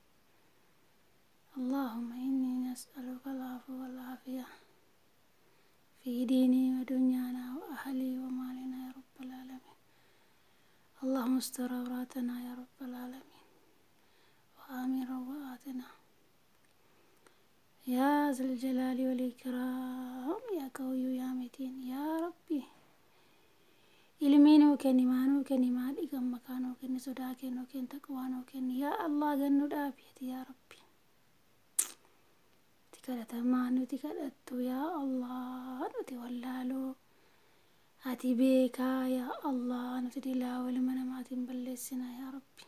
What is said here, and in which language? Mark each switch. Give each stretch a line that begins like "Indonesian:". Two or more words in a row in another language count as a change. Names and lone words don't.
Arabic: اللهم إني نسألك العفو والعافية في ديني ودنيانا وأهلي ومالنا يا رب العالمين. اللهم استر عوراتنا يا رب العالمين وآمن رواتنا يا ذا الجلال والإكرام يا قوي يا متين يا ربي.
Oromo: ilmiinuu kenni maanuu kenni maadhi gammakanuu kenni sodaa kennuu kenni taqwaanuu kenni
Arabic: يا الله
Oromo: gannuu dhaabiyati
Arabic: يا رب.
Oromo: kadhatamaa nuti kadhattu
Arabic: يا الله,
Oromo: nuti wallaaloo ati beekaa
Arabic: يا الله,
Oromo: nuti dilaa ilma namaatiin balleessina
Arabic: يا رب.